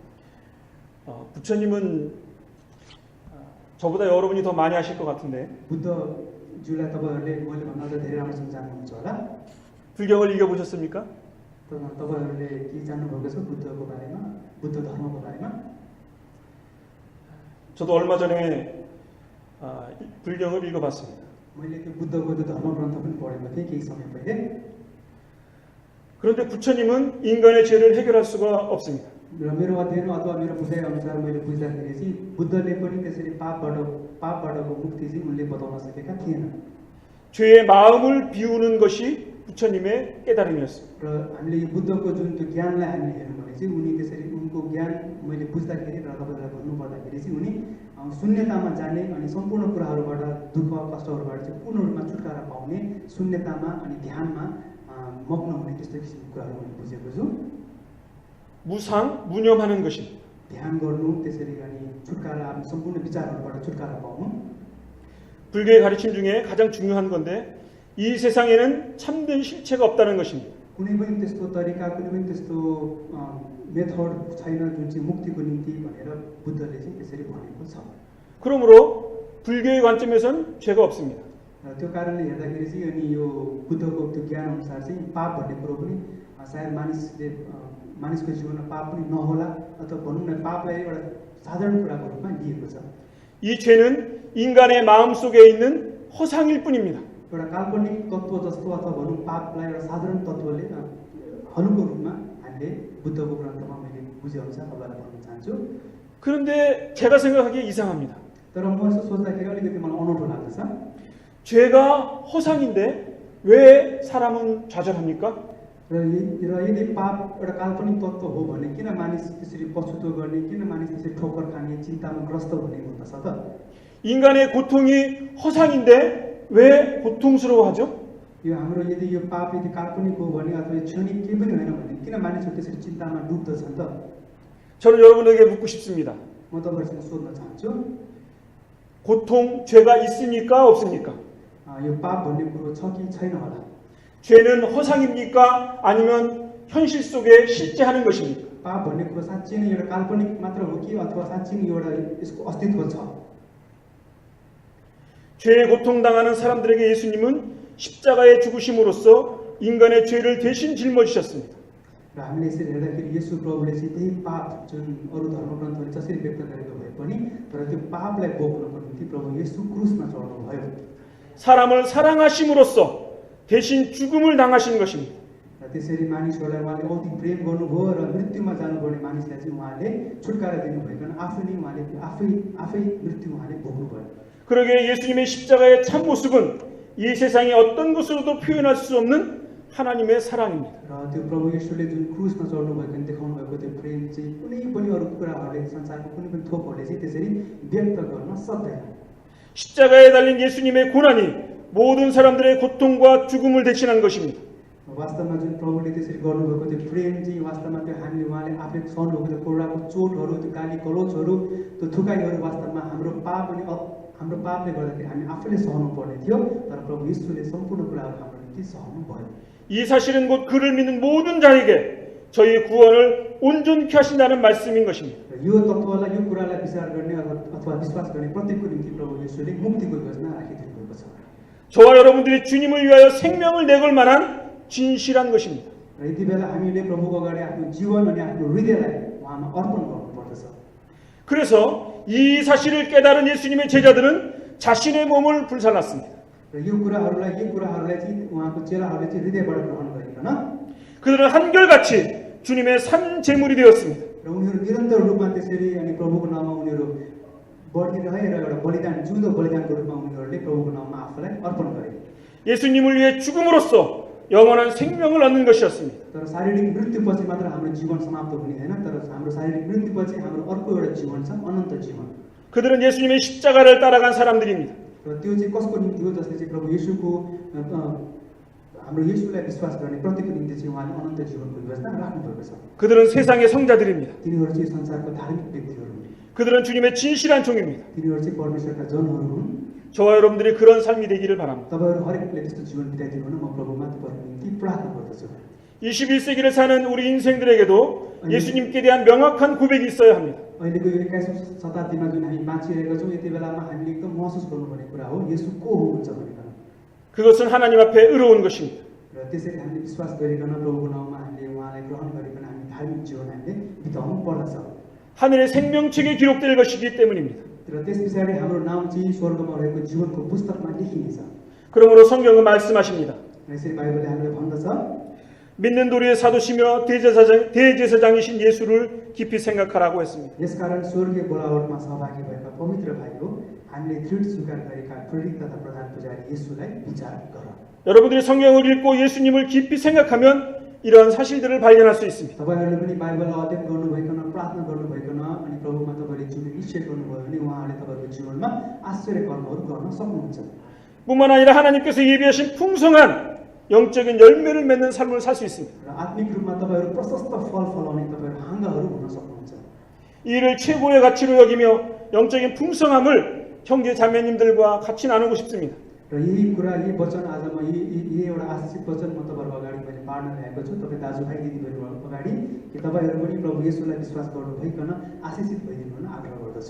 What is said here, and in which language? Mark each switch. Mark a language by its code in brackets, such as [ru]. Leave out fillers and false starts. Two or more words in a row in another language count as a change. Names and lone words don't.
[ko] 부처님은 저보다 여러분이 더 많이 아실 것 같은데 [ne] बुद्धज्यूलाई तपाईहरुले मैले भन्दा अझ धेरै राम्रोसँग जान्नुहुन्छ होला। [ko] 불경을 읽어보셨습니까? [ne] तपाईहरुले के जान्नुभएको छ बुद्धको बारेमा, बुद्ध धर्मको बारेमा? [ko] 저도 얼마 전에 불경을 읽어봤습니다. [ne] मैले त्यो बुद्धको त्यो धर्म ग्रन्थ पनि पढेको थिएँ केही समय पहिले। [ko] 그런데 부처님은 인간의 죄를 해결할 수가 없습니다. [ne] र मेरो अध्ययन अथवा मेरो बुझाइ अनुसार मैले बुझ्दाखेरि चाहिँ बुद्धले पनि त्यसरी पापबाटको मुक्ति चाहिँ उनले बताउन सकेका थिएन। [ko] 죄의 मा음을 비우는 것이 부처님의 깨달음이었습니다. [ne] र हामीले यो बुद्धको जुन त्यो ज्ञानलाई हामीले हेर्नु भने चाहिँ उनी त्यसरी उनको ज्ञान मैले बुझ्दाखेरि र तपाईलाई भन्नु पर्दाखेरि चाहिँ उनी शून्यतामा जाने अनि सम्पूर्ण कुराहरूबाट दुःख कष्टहरूबाट चाहिँ पूर्ण रूपमा छुटकारा पाउने शून्यतामा अनि ध्यानमा मग्न हुने त्यस्तो किसिमको कुराहरू मैले बुझेको छु। [ko] 무상 무념하는 것입니다. [ne] ध्यान गर्नु त्यसरी अनि छुटकारा आफ्नो सम्पूर्ण विचारहरूबाट छुटकारा पाउनु [ko] 불교의 가르침 중에 가장 중요한 건데 이 세상에는 참된 실체가 없다는 것입니다. [ne] कुनै पनि त्यस्तो तरिका कुनै पनि त्यस्तो मेथड छैन जुन चाहिँ मुक्तिको निम्ति भनेर बुद्धले चाहिँ त्यसरी भनेको छ। [ko] 그러므로 불교의 관점에서는 죄가 없습니다. [ne] र त्यो कारणले हेर्दाखेरि चाहिँ अनि यो बुद्धको त्यो ज्ञान अनुसार चाहिँ पाप भन्ने कुरो पनि सायद मानिसको जीवनमा पाप पनि नहोला अथवा भनौँ न पापलाई एउटा साधारण कुराको रूपमा लिएको छ। [ko] 이 죄는 인간의 마음속에 있는 허상일 뿐입니다. [ne] एउटा काल्पनिक तत्त्व जस्तो अथवा भनौँ पापलाई एउटा साधारण तत्त्वले हनुको रूपमा हामीले बुद्धको ग्रन्थमा मैले बुझेअनुसार तपाईँलाई भन्न चाहन्छु। [ko] 그런데 제가 생각하기에 이상합니다. [ne] तर म यसो सोच्दाखेरि अलिकति मलाई अनौठो लाग्दछ। [ko] 죄가 허상인데 왜 사람은 좌절합니까? [ne] र यदि पाप एउटा काल्पनिक तत्त्व हो भने किन मानिस त्यसरी पछुतो गर्ने, किन मानिस त्यसरी ठोकर खाने, चिन्तामा ग्रस्त हुने हुँदछ त? [ko] 인간의 고통이 허상인데 왜 고통스러워하죠? [ne] यो हाम्रो यदि यो पाप यदि काल्पनिक हो भने अथवा क्षणिक केही पनि होइन भने किन मानिसहरू त्यसरी चिन्तामा डुब्दछन् त? [ko] 저는 여러분에게 묻고 싶습니다. [ne] म तपाईँहरूसँग सोध्न चाहन्छु, [ko] 고통, 죄가 있습니까? 없습니까? [ne] यो पाप भन्ने कुरो छ कि छैन होला? [ko] 죄는 허상입니까? 아니면 현실 속에 실제 하는 것입니까? [ne] पाप भन्ने कुरो साँच्चै नै एउटा काल्पनिक मात्र हो कि अथवा साँच्चै नै एउटा यसको अस्तित्व छ? [ko] 죄에 고통당하는 사람들에게 예수님은 십자가에 죽으심으로써 인간의 죄를 대신 짊어지셨습니다. [ne] र हामीले यसरी हेर्दाखेरि येशू प्रभुले चाहिँ त्यही पाप जुन अरू धर्मग्रन्थहरूले जसरी व्यक्त गरेको भए पनि तर त्यो पापलाई बोक्नको निम्ति प्रभु येशू क्रुसमा चढ्नुभयो। [ko] 사람을 사랑하심으로써 대신 죽음을 당하신 것입니다. [ne] र त्यसरी मानिसहरूलाई उहाँले औधी प्रेम गर्नुभयो र मृत्युमा जानुपर्ने मानिसलाई चाहिँ उहाँले छुटकारा दिनुभइकन आफै नै उहाँले आफै मृत्यु उहाँले भोग्नुभयो। [ko] 그러게 예수님의 십자가의 참 모습은 이 세상의 어떤 것으로도 표현할 수 없는 하나님의 사랑입니다. [ne] र त्यो प्रभु येशूले जुन क्रुसमा चढ्नुभएको देखाउनु भएको त्यो प्रेम चाहिँ कुनै पनि अरू कुराहरूले संसारको कुनै पनि थोकहरूले चाहिँ त्यसरी व्यक्त गर्न सक्दैन। [ko] 십자가에 달린 예수님의 고난이 모든 사람들의 고통과 죽음을 대신한 것입니다. [ne] वास्तवमा जुन प्रभुले त्यसरी गर्नुभएको त्यो प्रेम चाहिँ वास्तवमा त्यो हामीले उहाँले आफै सहनुभएको त्यो कोराको चोटहरू, त्यो गाली गलोचहरू, त्यो थुकाइहरू वास्तवमा हाम्रो पाप अनि हाम्रो पापले गर्दाखेरि हामी आफैले सहनु पर्ने थियो, तर प्रभु येशूले सम्पूर्ण कुराहरू हाम्रो निम्ति सहनु भयो। [ko] 이 사실은 곧 그를 믿는 모든 자에게 저희의 구원을 온전케 하신다는 말씀인 것입니다. [ne] यो तत्त्वलाई यो कुरालाई विचार गर्ने अथवा विश्वास गर्ने प्रत्येकको निम्ति प्रभु येशूले मुक्तिको योजना राखिदिनु भएको छ। [ko] 저와 여러분들이 주님을 위하여 생명을 내걸 만한 진실한 것입니다. [ne] र यति बेला हामीले प्रभुको अगाडि आफ्नो जीवन अनि आफ्नो हृदयलाई उहाँमा अर्पण गर्नुपर्दछ। [ko] 그래서 이 사실을 깨달은 예수님의 제자들은 자신의 몸을 불살랐습니다. [ne] र यो कुराहरूलाई चाहिँ उहाँको चेलाहरूले चाहिँ हृदयबाट ग्रहण गरिकन [ko] 그들은 한결같이 주님의 산 제물이 되었습니다. [ne] र उनीहरू निरन्तर रूपमा त्यसरी अनि प्रभुको नाममा उनीहरू बढिरहे र एउटा बलिदान जिउँदो बलिदानको रूपमा उनीहरूले प्रभुको नाममा आफूलाई अर्पण गरे। [ko] 예수님을 위해 죽음으로써 영원한 생명을 얻는 것이었습니다. [ne] तर शारीरिक मृत्युपछि मात्र हाम्रो जीवन समाप्त हुने होइन, तर हाम्रो शारीरिक मृत्युपछि हाम्रो अर्को एउटा जीवन छ, अनन्त जीवन। [ko] 그들은 예수님의 십자가를 따라간 사람들입니다. [ne] र त्यो चाहिँ कसको निम्ति हो? जसले चाहिँ प्रभु येशूको हाम्रो येशूलाई विश्वास गर्ने प्रत्येकको निम्ति चाहिँ उहाँले अनन्त जीवनको योजना राख्नुभएको छ। [ko] 그들은 세상의 성자들입니다. [ne] तिनीहरू चाहिँ संसारको धार्मिक व्यक्तिहरू हुन्। [ko] 그들은 주님의 진실한 종입니다. [ne] तिनीहरू चाहिँ परमेश्वरका जनहरू हुन्। [ko] 저와 여러분들이 그런 삶이 되기를 바랍니다. [ne] तपाईँहरू हरेकले त्यस्तो जीवन बिताइदिनु हुन म प्रभुमा तपाईँहरूको निम्ति प्रार्थना गर्दछु। [ko] 21세기를 사는 우리 인생들에게도 예수님께 대한 명확한 고백이 있어야 합니다. [ne] अहिलेको यो 21औं शताब्दीमा जुन हामी बाँचिरहेका छौँ, यति बेलामा हामीले एकदम महसुस गर्नुपर्ने कुरा हो येशू को हुनुहुन्छ भनेर। [ko] 그것은 하나님 앞에 의로운 것입니다. [ne] र त्यसरी हामीले विश्वास गरिकन प्रभुको नाममा हामीले उहाँलाई ग्रहण गरिकन हामी धार्मिक जीवन हामीले बिताउनु पर्दछ। [ko] 하늘의 생명책에 기록될 것이기 때문입니다. [ne] र त्यस पछाडि हाम्रो नाम चाहिँ स्वर्गमा रहेको जीवनको पुस्तकमा लेखिनेछ। [ko] 그러므로 성경은 말씀하십니다. [ne] यसरी बाइबलले हामीलाई भन्दछ, [ko] 믿는 도리의 사도시며 대제사장이신 예수를 깊이 생각하라고 했습니다. [ne] यसकारण स्वर्गीय बोलावटमा सहभागी भएका पवित्र भाइहरू, हामीले दृढ स्वीकार गरेका प्रेरित तथा प्रधान पुजारी येशूलाई विचार गर। [ko] 여러분들이 성경을 읽고 예수님을 깊이 생각하면 이러한 사실들을 발견할 수 있습니다. [ne] तपाईहरुले पनि बाइबललाई अध्ययन गर्नुभइकन प्रार्थना गर्नुभइकन अनि प्रभुमा तपाईले जुन निश्चय गर्नुभयो भने उहाँले तपाईको जीवनमा आश्चर्य कर्महरू गर्न सक्नुहुन्छ। [ko] 뿐만 아니라 하나님께서 예비하신 풍성한 영적인 열매를 맺는 삶을 살 수 있습니다. [ne] र आत्मिक रूपमा तपाईहरु प्रशस्त फल फलाउने तपाईहरु हाँगाहरू हुन सक्नुहुन्छ। [ko] 이를 최고의 가치로 여기며 영적인 풍성함을 형제 자매님들과 같이 나누고 싶습니다. [ne] र यही कुरा यही वचन आज म यही एउटा आशिष वचन म तपाईहरुको अगाडि मैले बाँड्न ल्याएको छु। तपाई दाजुभाइ दिदीबहिनीहरुको अगाडि कि तपाईहरु पनि प्रभु येशूलाई विश्वास गर्नुभइकन आशिषित भइदिनु हुन आग्रह गर्दछु।